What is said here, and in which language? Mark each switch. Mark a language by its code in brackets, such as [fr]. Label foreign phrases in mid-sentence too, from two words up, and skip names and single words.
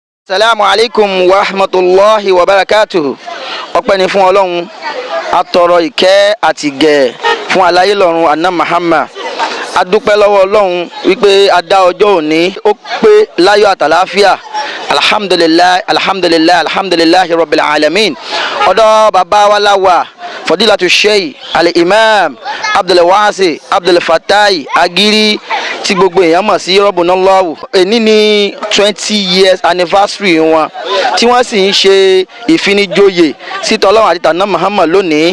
[ar] السلام عليكم ورحمة الله وبركاته. [yo] Ọpẹ́ ni fún Ọlọ́run, atọrọ ìkẹ́ àti ìgẹ̀ fún aláyé lọ́run Anna Muhammad. A dúpẹ́ lọ́wọ́ Ọlọ́run wípé a dá ọjọ́ òní ó pé láyọ̀ àtàláfíà. [ar] الحمد لله، الحمد لله، الحمد لله رب العالمين. [yo] Ọ̀dọ̀ bàbá wa láwà Fadilatu Sheikh Al-Imam Abdulwasi Abdulfatai Agiri tí gbogbo èèyàn mọ̀ sí Rabbunallahu. Èní ní 20 [en] years anniversary [yo] wọn tí wọ́n sì ń ṣe ìfinijoyè sí t'Ọlọ́run àti t'Anna Muhammad lónìí.